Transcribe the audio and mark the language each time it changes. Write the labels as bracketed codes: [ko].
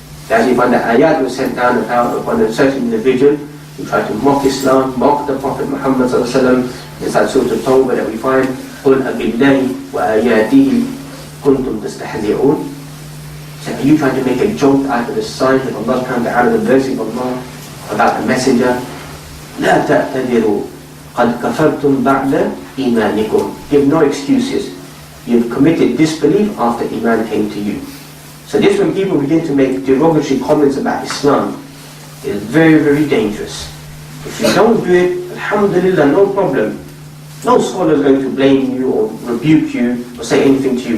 [en] As you find the ayat was sent down upon a certain individual who tried to mock Islam, mock the Prophet Muhammad sallallahu alaihi wasallam. Inside Surah At-Tawbah that we find, [ar] قُلْ أَبِاللَّهِ وَآيَاتِهِ كُنْتُمْ تَسْتَحْزِئُونَ. [en] So are you trying to make a joke out of the signs of Allah, out of the verses of Allah, about the messenger? [ar] لا تعتذروا قد كفرتم بعد إيمانكم. [en] Give no excuses. You've committed disbelief after Iman came to you. So this, when people begin to make derogatory comments about Islam, is very, very dangerous. If you don't do it, alhamdulillah, no problem. No scholar is going to blame you or rebuke you or say anything to you.